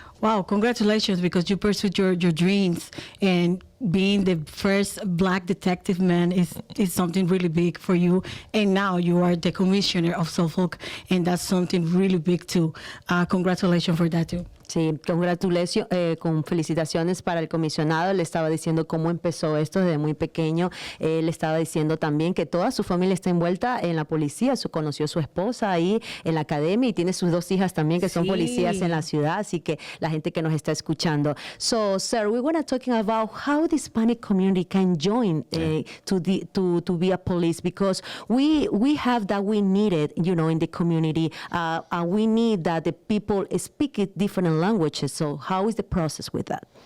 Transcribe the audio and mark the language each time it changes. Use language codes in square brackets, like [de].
[en] Wow, congratulations, because you pursued your dreams, and being the first black detective man is something really big for you. And now you are the commissioner of Suffolk, and that's something really big too. Congratulations for that too. [es] Sí, con felicitaciones para el comisionado. Le estaba diciendo cómo empezó esto desde muy pequeño. Le estaba diciendo también que toda su familia está envuelta en la policía. Conoció a su esposa ahí en la academia y tiene sus 2 hijas también que son policías en la ciudad. Así que la gente que nos está escuchando. [en] So, sir, we were talking about how the Hispanic community can join to be a police, because we have that we need it, in the community. We need that the people speak it different languages. So how is the process with that?